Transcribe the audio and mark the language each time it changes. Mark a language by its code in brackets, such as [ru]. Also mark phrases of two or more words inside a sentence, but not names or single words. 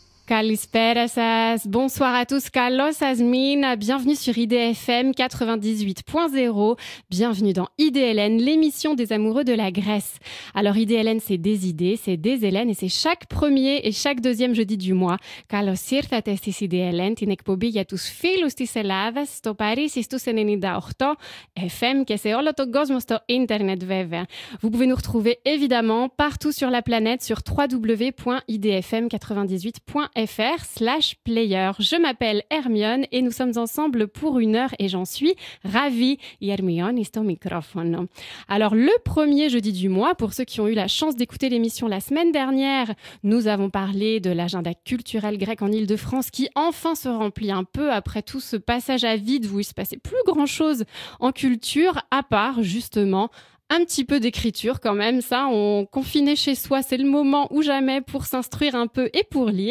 [el] Kalispera σας. [fr] Bonsoir à tous. Carlos Asmin. Bienvenue sur IDFM 98.0. Bienvenue dans IDLN, l'émission des amoureux de la Grèce. Alors IDLN, c'est des idées, c'est des Hélènes et c'est chaque premier et chaque deuxième jeudi du mois. [el] Καλώς ήρθατε στις IDLN, την εκπομπή για τους φίλους της Ελλάδας, στο Παρίσι στους 98 FM και σε όλο τον κόσμο στο ίντερνετ βέβαια. [fr] Vous pouvez nous retrouver évidemment partout sur la planète sur www.idfm98.fr/player. Je m'appelle Hermione et nous sommes ensemble pour 1 heure et j'en suis ravie. Hermione est au microphone. Alors le premier jeudi du mois, pour ceux qui ont eu la chance d'écouter l'émission la semaine dernière, nous avons parlé de l'agenda culturel grec en Île-de-France qui enfin se remplit un peu après tout ce passage à vide où il se passait plus grand-chose en culture, à part justement un petit peu d'écriture quand même, ça, on confiné chez soi, c'est le moment ou jamais pour s'instruire un peu et pour lire.